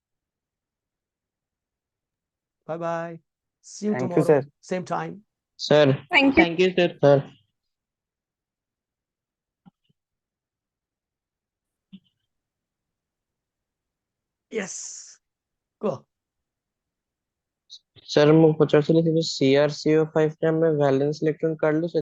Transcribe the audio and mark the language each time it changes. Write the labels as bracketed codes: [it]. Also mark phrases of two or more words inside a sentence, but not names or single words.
[en] Bye bye. See you Thank you, tomorrow, sir. same time. Sir, Thank you. Thank you, sir. sir. Yes. Go. [or] सर ମୁଁ ପଚାରୁଥିଲି ସେ ଯୋଉ CrCO5 ରେ ଆମେ [en] valence electron [or] କାଢିଲୁ